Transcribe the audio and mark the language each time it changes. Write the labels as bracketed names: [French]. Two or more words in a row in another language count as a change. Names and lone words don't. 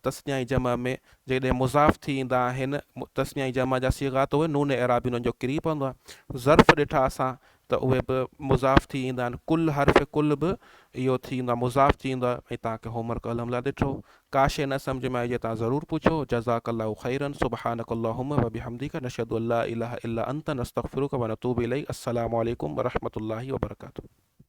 [Sindhi] तस्निया ऐं जमा में जॾहिं मुज़ाफ़ थी ईंदा आहिनि, तस्निया ऐं जमा जा सीगा, त उहे नून एराबी उन्हनि जो किरी पवंदो आहे। ज़र्फ़ ॾिठा असां, त उहे बि मुज़ाफ़ थी ईंदा आहिनि। कुल हर्फ़ कुल बि इहो थी ईंदो आहे, मुज़ाफ़ थी ईंदो आहे। ऐं तव्हांखे होमवर्क अल्हम्दुलिल्लाह ॾिठो। का शइ न सम्झ में आई तव्हां ज़रूरु पुछो। [Arabic] جزاك الله خيرا سبحانك اللهم وبحمدك نشهد أن لا إله إلا أنت نستغفرك ونتوب إليك. السلام عليكم ورحمة الله وبركاته.